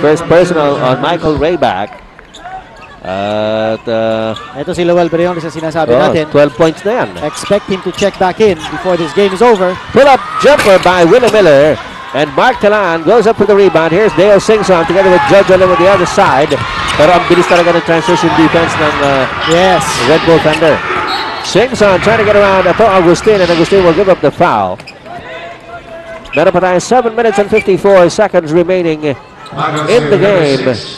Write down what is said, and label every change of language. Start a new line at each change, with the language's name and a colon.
English: First personal on Michael Rayback.
Filipino: At Ito si Lowell Briones na sinasabi natin. 12 points na yan.
English: Expect him to check back in before this game is over. Pull-up jumper by Willie Miller. And Mark Talan goes up for the rebound. Here's Dale Singson together with Jojo Lim on the other side.
Filipino: Pero ang bilis talaga ng transition defense ng
English: Yes.
Filipino: Red Bull Thunder.
English: Singson trying to get around Ato Agustin, and Agustin will give up the foul.
Filipino: Meron pa tayo
English: 7 minutes and 54 seconds remaining in the game.